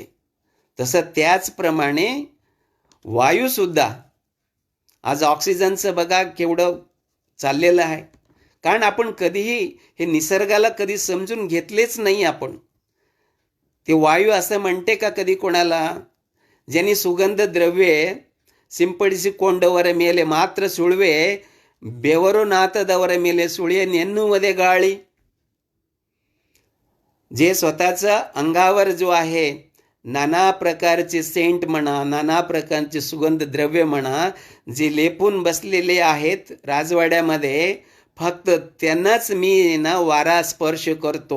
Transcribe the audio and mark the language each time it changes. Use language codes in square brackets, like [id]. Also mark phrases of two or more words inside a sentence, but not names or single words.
[mr] तसं त्याचप्रमाणे वायूसुद्धा आज ऑक्सिजनचं बघा केवढं चाललेलं आहे. कारण आपण कधीही हे निसर्गाला कधी समजून घेतलेच नाही. आपण ते वायू असं म्हणते का कधी कोणाला? ज्यांनी सुगंध द्रव्ये [kn] ಸಿಂಪಡಿಸಿ ಕೊಂಡವರ ಮೇಲೆ ಮಾತ್ರ ಸುಳುವೆ, ಬೆವರು ನಾತದವರ ಮೇಲೆ ಸುಳಿಯನೆನ್ನುವುದೇ ಗಾಳಿ. [mr] जे स्वतःचा अंगावर जो आहे नाना प्रकारचे सेंट म्हणा, नाना प्रकारचे सुगंध द्रव्य म्हणा, जे लेपून बसलेले आहेत राजवाड्यामध्ये, फक्त त्यांनाच मी ना वारा स्पर्श करतो.